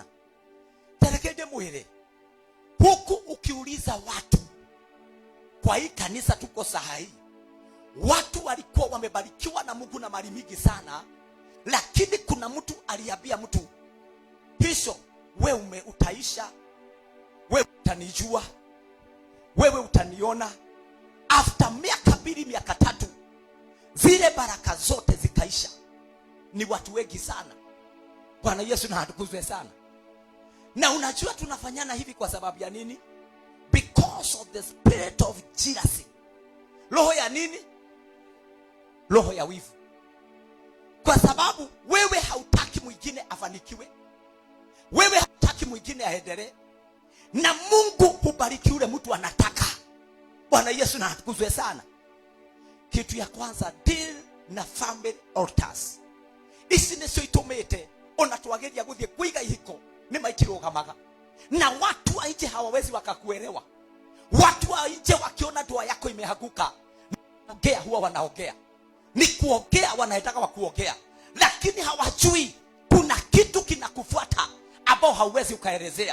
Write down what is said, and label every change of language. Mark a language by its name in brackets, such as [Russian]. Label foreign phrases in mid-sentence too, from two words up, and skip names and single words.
[Swahili] Terekede mwele huku ukiuliza watu kwa hii kanisa tuko sahi, watu walikuwa wamebarikiwa na Mungu na mali mingi sana, lakini kuna mtu aliambia mtu, hisho wewe utaisha, wewe utanijua, wewe utaniona. After miaka 2 miaka 3 zile baraka zote zikaisha. Ni watu wengi sana. Bwana Yesu na atukuzwe sana. Na unajua tunafanyana hivi kwa sababu ya nini? [English] Because of the spirit of jealousy. [Swahili] Roho ya nini? Roho ya wivu. Kwa sababu wewe hautaki mwingine afanikiwe, wewe hautaki mwingine aendelee, na Mungu hubariki yule mtu anataka. Bwana Yesu na atukuzwe sana. Kitu ya kwanza, deal na [English] family altars. [Kikuyu] Isi nicio itumite ona twageria guthie kuiga ihiko ni maikirugamaga, [Swahili] na watu wa nje hawawezi wakakuelewa. Watu wa nje wakiona ndoa yako imehaguka, ongea huwa wanaongea, ni kuongea, wanataka wakuongea, lakini hawajui kuna kitu kinakufuata ambao hauwezi ukaelezea.